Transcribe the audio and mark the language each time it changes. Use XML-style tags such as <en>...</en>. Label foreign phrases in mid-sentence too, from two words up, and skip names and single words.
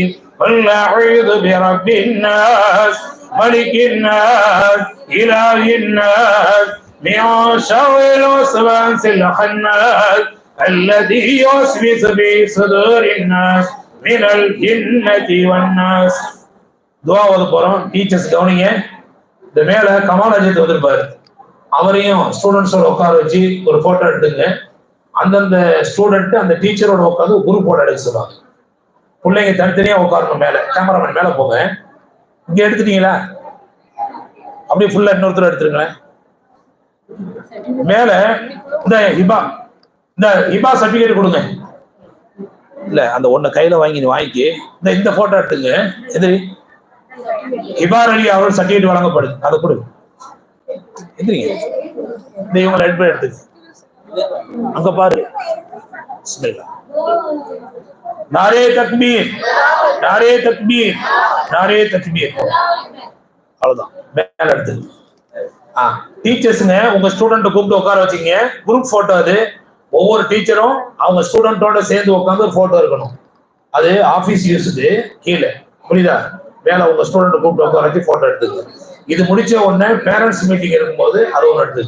<ar>قل أعوذ برب الناس ملك الناس إله الناس من شر الوسواس الخناس الذي يوسوس في صدور الناس من الجنة والناس.</ar> <ta>துவா ஓத போறோம். டீச்சர்ஸ் கவனிங்க. இந்த மேல கமால் அஜித் வந்திருப்பாரு, அவரையும் ஸ்டூடெண்ட்ஸோட உட்கார வச்சு ஒரு போட்டோ எடுத்துங்க. அந்தந்த ஸ்டூடெண்ட் அந்த டீச்சரோட உட்காந்து குரூப் போட்டோ எடுக்க சொல்லுவாங்க. பிள்ளைங்க தனித்தனியா உட்காரணும். மேல கேமராமேன் மேல போங்க. இங்க எடுத்துட்டீங்களா? அப்படியே ஃபுல்லா இன்னொருத்தர் எடுத்துருங்களேன். மேல இந்த ஹிபா சர்டிபிகேட் கொடுங்க. இல்ல அந்த ஒண்ணு கையில வாங்கிக்கு இந்த போட்டோ எடுத்துங்க. எதிரி ஹிபார் அலி அவர் சர்டிபிகேட் வழங்கப்படுது, அதை கொடு. எதிரிங்க இந்த இவங்களை எடுத்துங்க. அங்க பாரு.</ta> <ur>نعرۂ تکبیر نعرۂ تکبیر نعرۂ تکبیر.</ur> <ta>அவ்வளவுதான். மேல எடுத்து டீச்சர்ஸ்ங்க உங்க ஸ்டூடெண்ட் கூப்பிட்டு உட்கார வச்சீங்க. குரூப் போட்டோ அது. ஒவ்வொரு டீச்சரும் அவங்க ஸ்டூடெண்டோட சேர்ந்து உட்காந்து ஒரு போட்டோ இருக்கணும். அது</ta> <en>office use</en> <ta>கீழே, புரியுதா? மேல உங்க ஸ்டூடெண்ட் கூப்பிட்டு உட்கார வச்சு போட்டோ எடுத்துங்க. இது முடிச்ச உடனே</ta> <en>parents meeting</en> <ta>இருக்கும்போது அது ஒன்று எடுத்துங்க.</ta>